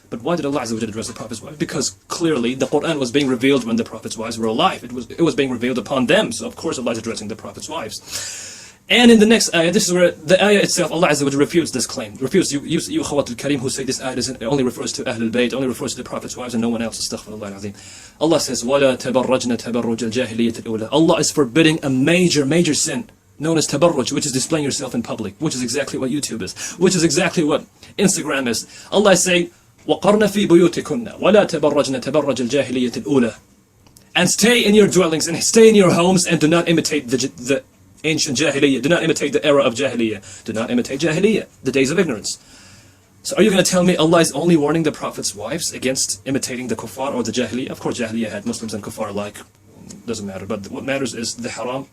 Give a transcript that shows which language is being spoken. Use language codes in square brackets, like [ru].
[en] But why did Allah Azza wa Jal address the Prophet's wives? Because clearly the Quran was being revealed when the Prophet's wives were alive. It was being revealed upon them, so of course Allah is addressing the Prophet's wives. And in the next ayah, this is where the ayah itself, Allah Azza wa Jal refutes this claim. Refutes you 𝙃𝙄𝙅𝙼𝙍 Karim, who say this ayah only refers to Ahlul Bayt, only refers to the Prophet's wives and no one else. Astaghfirullah al-azim. Allah says, [ar] وَلَا تَبَرَّجْنَ تَبَرُّجَ الْجَاهِلِيَّةِ الْأُولَى. [en] Allah is forbidding a major sin known as tabarruj, which is displaying yourself in public, which is exactly what YouTube is, which is exactly what Instagram is. Allah is saying, [ar] وَقَرْنَ فِي بُيُوتِكُنَّ وَلَا تَبَرَّجْنَ تَبَرَّجَ الْجَاهِلِيَّةِ الْأُولَى. [en] And stay in your dwellings and stay in your homes and do not imitate the ancient Jahiliyyah. Do not imitate the era of Jahiliyyah. Do not imitate Jahiliyyah, the days of ignorance. So are you going to tell me Allah is only warning the Prophet's wives against imitating the kuffar or the Jahiliyyah? Of course Jahiliyyah had Muslims and kuffar alike. Doesn't matter. But what matters is the haram.